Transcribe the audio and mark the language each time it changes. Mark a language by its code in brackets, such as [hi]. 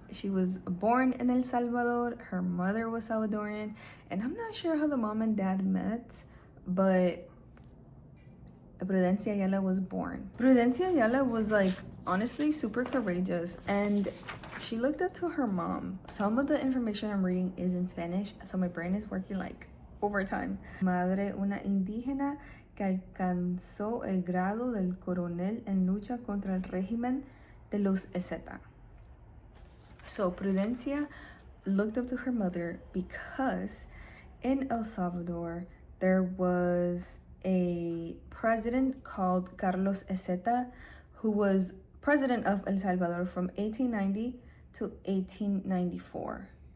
[en] She was born in El Salvador. Her mother was Salvadorian, and I'm not sure how the mom and dad met, but Prudencia Ayala was born. Prudencia Ayala was honestly super courageous, and she looked up to her mom. Some of the information I'm reading is in Spanish, so my brain is working overtime. [es] Madre, una indígena que alcanzó el grado del coronel en lucha contra el régimen de los EZA. [en] So Prudencia looked up to her mother because in El Salvador there was a president called Carlos Ezeta, who was president of El Salvador from 1890 to 1894.